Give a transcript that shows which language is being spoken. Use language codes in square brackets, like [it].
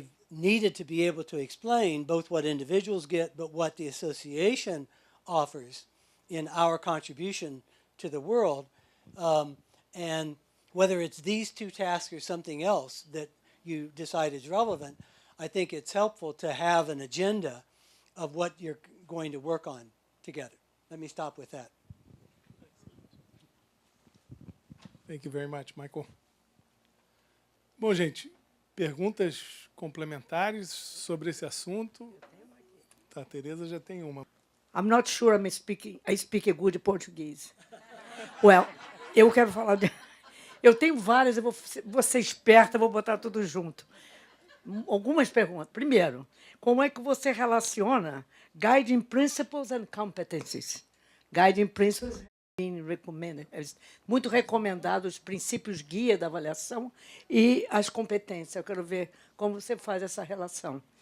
[en] needed to be able to explain both what individuals get, but what the association offers in our contribution to the world, and whether it's these two tasks or something else that you decide is relevant, I think it's helpful to have an agenda of what you're going to work on together. Let me stop with that. Thank you very much, Michael. [pt] Bom, gente, perguntas complementares sobre esse assunto? Tá, a Tereza já tem uma. [en] I'm not sure I speak a good Portuguese. [pt] Well, eu quero falar... Eu tenho várias, vou ser esperta, vou botar tudo junto. algumas perguntas. Primeiro, como é que você relaciona [en] Guiding Principles and Competencies? Guiding Principles being recommended, [pt] muito recomendados os princípios guia da avaliação e as competências. Eu quero ver como você faz essa relação.